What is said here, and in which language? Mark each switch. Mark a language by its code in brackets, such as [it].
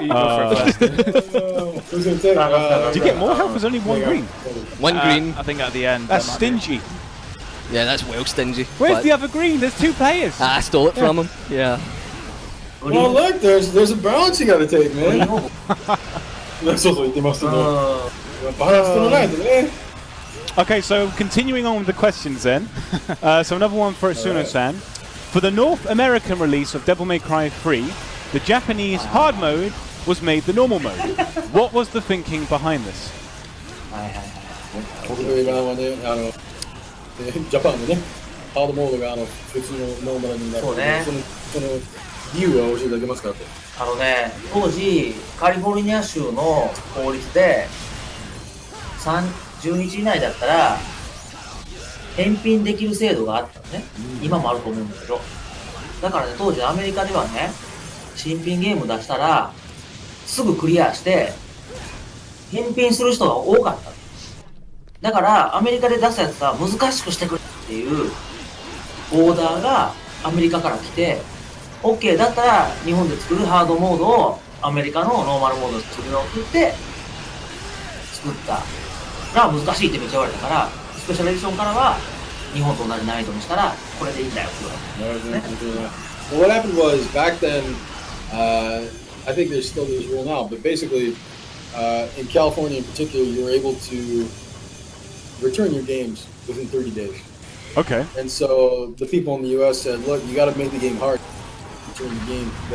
[en] You go for it first. Do you get more health? There's only one green. One green. I think at the end. That's that might be- stingy. Yeah, that's well stingy. Where's but- the other green? There's two players. I stole it from him. Yeah. Well, look, there's a balance you gotta take, man. [ja] そう言ってますけど、バランス取らないとね。 [en] Okay, so continuing on with the questions then. So another one for Suno-san. For the North American release of Devil May Cry 3, the Japanese hard mode was made the normal mode. What was the thinking behind this? [ja] はいはいはい。僕の映画はね、ジャパンのね、ハードモードが普通のノーマルになる。そうね。その理由は教えていただけますかと。当時カリフォルニア州の法律で30日以内だったら返品できる制度があったのね。今もあると思うんだけど、だからね、当時アメリカではね、新品ゲーム出したらすぐクリアして返品する人が多かったの。だからアメリカで出すやつは難しくしてくれっていうオーダーがアメリカから来て、 OK だったら日本で作るハードモードをアメリカのノーマルモードで作り直って作作ったら難しいってめっちゃ言われたから、スペシャルエディションからは日本と同じ難易度にしたらこれでいいんだよって言われたんですね。 [en] Well, what happened was back then, I think there's rule now, but basically, in California in particular, you were able to return your games within 30 days. Okay. And so the people in the U.S. said, look, you got to make the game hard. Return the game.